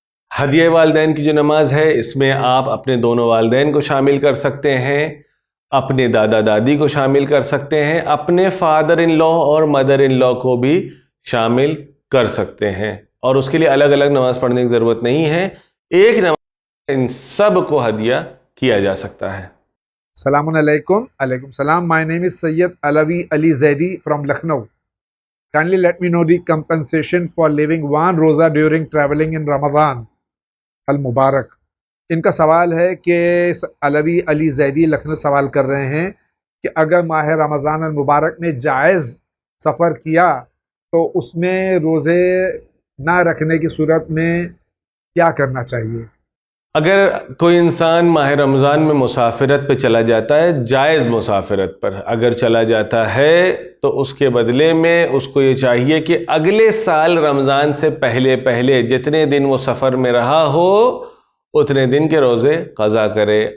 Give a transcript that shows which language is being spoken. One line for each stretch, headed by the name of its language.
Urdu: ہدیہ والدین کی جو نماز ہے اس میں آپ اپنے دونوں والدین کو شامل کر سکتے ہیں، اپنے دادا دادی کو شامل کر سکتے ہیں، اپنے فادر ان لا اور مدر ان لا کو بھی شامل کر سکتے ہیں، اور اس کے لیے الگ الگ نماز پڑھنے کی ضرورت نہیں ہے. ایک نماز ان سب کو ہدیہ کیا جا سکتا ہے. السلام علیکم. علیکم السلام.
English: My name is Sayyid Alawi Ali Zaidi from Lucknow. Kindly let me know the compensation for living one roza during traveling in Ramadan al-Mubarak.
Urdu: ان کا سوال ہے کہ علوی علی زیدی لکھنؤ سوال کر رہے ہیں کہ اگر ماہ رمضان المبارک میں جائز سفر کیا تو اس میں روزے نہ رکھنے کی صورت میں کیا کرنا چاہیے؟ اگر کوئی انسان ماہ رمضان میں مسافرت پہ چلا جاتا ہے، جائز مسافرت پر اگر چلا جاتا ہے تو اس کے بدلے میں اس کو یہ چاہیے کہ اگلے سال رمضان سے پہلے جتنے دن وہ سفر میں رہا ہو اتنے دن کے روزے قضا کرے.